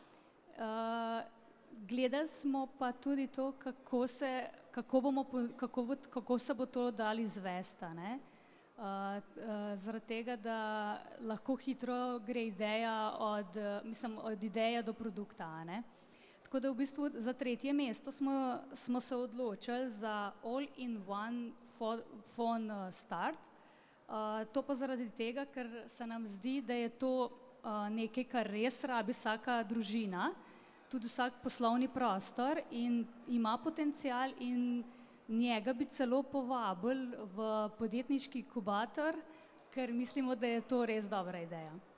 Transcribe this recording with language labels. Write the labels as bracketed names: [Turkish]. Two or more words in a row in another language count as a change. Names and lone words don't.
[Slovenian] Gledali smo pa tudi to, kako se bo to dalo izvesti, ne. Zaradi tega, da lahko hitro gre ideja od ideje do produkta, ne. Tako da v bistvu za 3. mesto smo se odločili za [English] all-in-one phone start. [Slovenian] To pa zaradi tega, ker se nam zdi, da je to nekaj, kar res rabi vsaka družina, tudi vsak poslovni prostor in ima potencial in njega bi celo povabili v podjetniški inkubator, ker mislimo, da je to res dobra ideja.